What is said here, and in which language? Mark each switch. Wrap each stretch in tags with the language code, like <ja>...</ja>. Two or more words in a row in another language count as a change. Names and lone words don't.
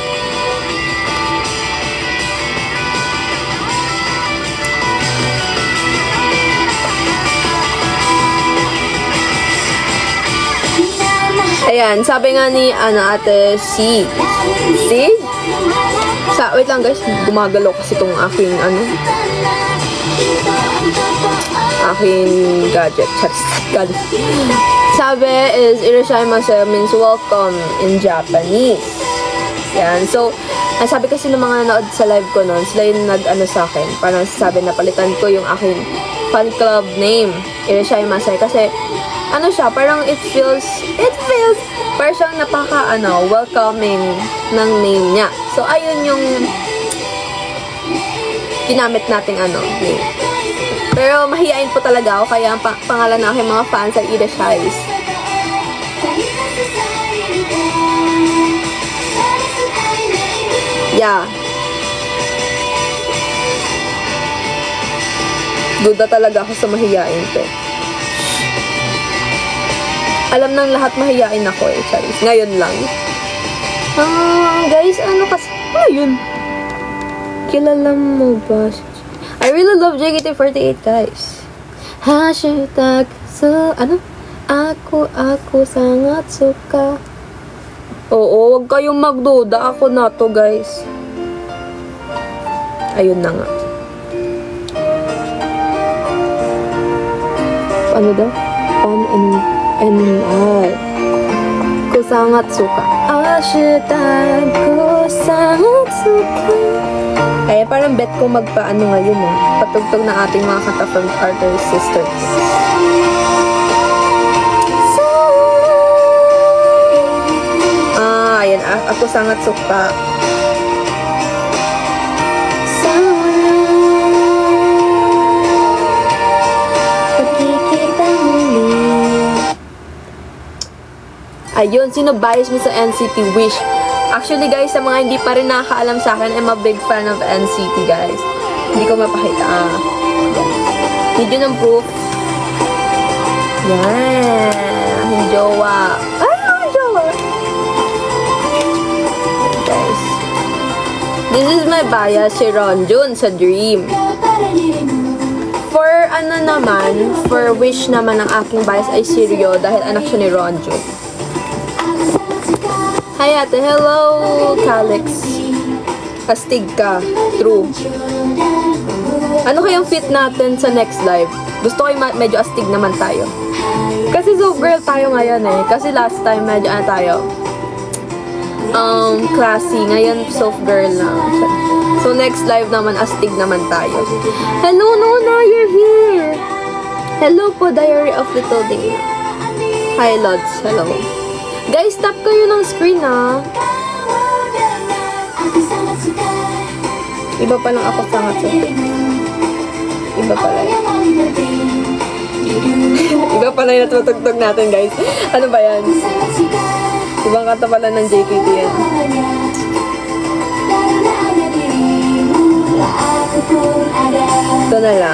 <tl>Ayan, sabi nga ni ate C. Wait lang guys, gumagalaw kasi itong aking aking gadget.</tl> <en>Sabi is Irashaimase means welcome in Japanese.</en> <tl>Yan, so sabi kasi ng mga nanood sa live ko noon, sila yung sa akin, parang sabi na palitan ko yung aking</tl> <en>fan club name,</en> <tl>Irashaimase, kasi siya, parang</tl> <en>it feels</en> <tl>parang siyang napaka welcoming ng name niya. So ayun yung ginamit nating name. Pero mahihain po talaga ako, kaya ang pangalan ng aking mga fans ay Irashais.</tl> <en>Yeah.</en> <tl>Duda talaga ako sa mahihain ko. Alam ng lahat mahihain ako Charis. Ngayon lang. Guys, kasi Ano yun? Kilala mo ba?</tl> <en>I really love JKT48, guys. Hashtag so, ano?</en> <id>Ako sangat suka.</id> <tl>Oo, wag kayong magduda. Ako na to, guys. Ayun na nga. Ano daw?</tl> <id>Ko sangat suka. Hashtag ko sangat suka.</id> <tl>Kaya parang bet ko magpaano ngayon patugtog na ating mga kanta from Arthur Sister.</tl> <id>Ayan, ako sangat suka.</id> <tl>Ayun, sino bias mo sa NCT Wish?</tl> <en>Actually, guys,</en> <tl>sa mga hindi pa rin nakakaalam sa akin,</tl> <en>I'm a big fan of NCT, guys.</en> <tl>Hindi ko mapakita. Need yun ng proof. Yan. Ang jowa. Ay, ang jowa. Guys.</tl> <en>This is my bias, si Ronjun sa Dream.</en> <tl>For ano naman, for Wish naman ang aking bias ay si Ryo dahil anak siya ni Ronjun. Hi ate, hello Calix. Astig ka, true. Ano kayang fit natin sa next live? Gusto ko yung medyo astig naman tayo. Kasi</tl> <en>soft girl</en> <tl>tayo ngayon Kasi</tl> <en>last time</en> <tl>medyo tayo classy, ngayon</tl> <en>soft girl</en> <tl>na. So</tl> <en>next live</en> <tl>naman astig naman tayo.</tl> <en>Hello Nona, you're here.</en> <tl>Hello po Diary of Little Day. Hi Lods, hello. Guys, tap kayo ng screen Iba pa lang</tl> <id>ako sangat suka.</id> <tl>Iba pala Iba pala yung natutugtog natin, guys. Ano ba yan? Ibang kanta pala ng JKT yan. Ito na lang.</tl>